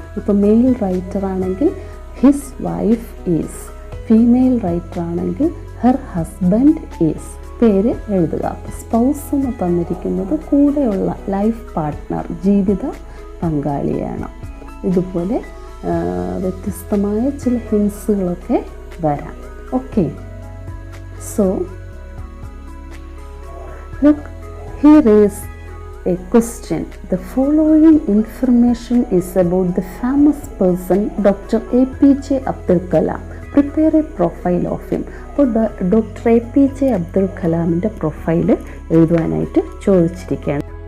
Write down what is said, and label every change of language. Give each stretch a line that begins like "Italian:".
Malayalam: ഇപ്പോൾ mail writer ആണെങ്കിൽ his wife is, female writer ആണെങ്കിൽ ഹെർ ഹസ്ബൻഡ് ഈസ്. പേര് എഴുതുക. സ്പൗസ് എന്ന് തന്നിരിക്കുന്നത് കൂടെയുള്ള ലൈഫ് പാർട്ട്ണർ, ജീവിത പങ്കാളിയാണ്. ഇതുപോലെ വ്യത്യസ്തമായ ചില ഹിൻസുകളൊക്കെ വരാം. Okay.
English: So look, here is a question. The following information is about the famous person Dr. APJ Abdul Kalam. Prepare a profile of him.
Malayalam: അപ്പോൾ ഡോക്ടർ APJ അബ്ദുൽ കലാമിൻ്റെ പ്രൊഫൈല് എഴുതുവാനായിട്ട് ചോദിച്ചിരിക്കുകയാണ്.